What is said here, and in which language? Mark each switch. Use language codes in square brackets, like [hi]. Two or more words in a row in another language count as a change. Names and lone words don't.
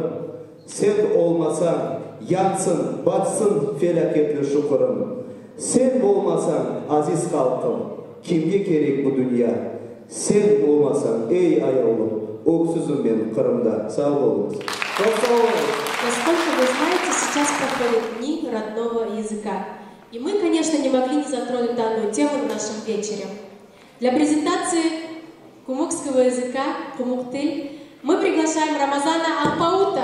[crh] Sen olmasan, yansın, batsın felaketli şükürüm. Sen olmasan, aziz halkım, kimge gerek bu dünya? Sen olmasan, ey ayağım, öksüzüm ben Kırım'da. Sağ olun. [ru] Насколько вы знаете, сейчас проходят дни родного языка. И мы, конечно, не могли не затронуть данную тему на нашем вечере. Для презентации кумыкского языка, кумуктыль, мы приглашаем Рамазана Алпаута.